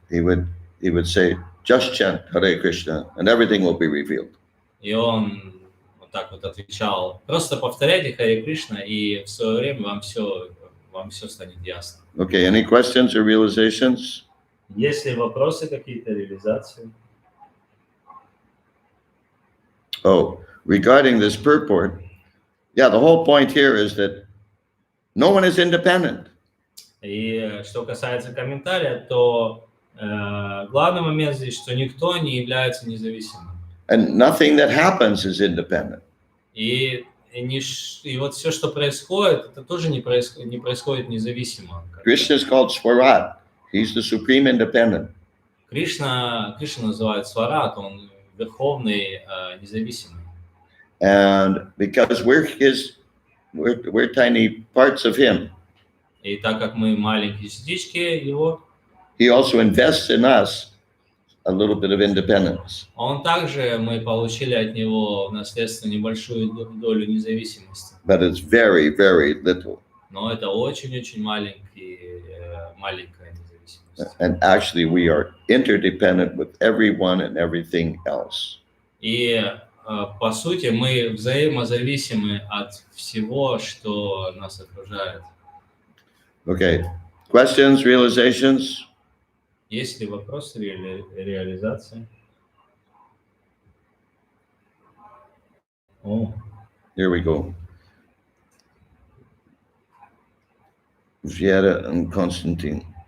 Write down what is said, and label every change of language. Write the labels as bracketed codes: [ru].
[en] he would say, just chant Hare Krishna and everything will be revealed. [ru] и он вот так вот отвечал: просто повторяйте Харе Кришна, и в свое время вам все станет ясно. [en] Okay, any questions or realizations? [ru] Есть ли вопросы, какие-то реализации? [en] Oh, regarding this purport, yeah, the whole point here is that no one is independent. [ru] И что касается комментария, то главный момент здесь, что никто не является независимым. [en] And nothing that happens is independent. [ru] И вот все, что происходит, это тоже не происходит независимо. [en] Krishna is called Swarat. He's the supreme independent. [ru] Кришна называют Сварат, он верховный независимый. [en] And because we're tiny parts of him, [ru] И так как мы маленькие частички его, [en] he also invests in us a little bit of independence. [ru] мы получили от него в наследство небольшую долю независимости. [en] But it's very, very little. [ru] Но это очень-очень маленькая независимость. [en] And actually, we are interdependent with everyone and everything else. [ru] И по сути мы взаимозависимы от всего, что нас окружает. [en] Okay, questions, realizations? [ru] Есть ли вопросы реализации? [en] Here we go. Viera and Constantine.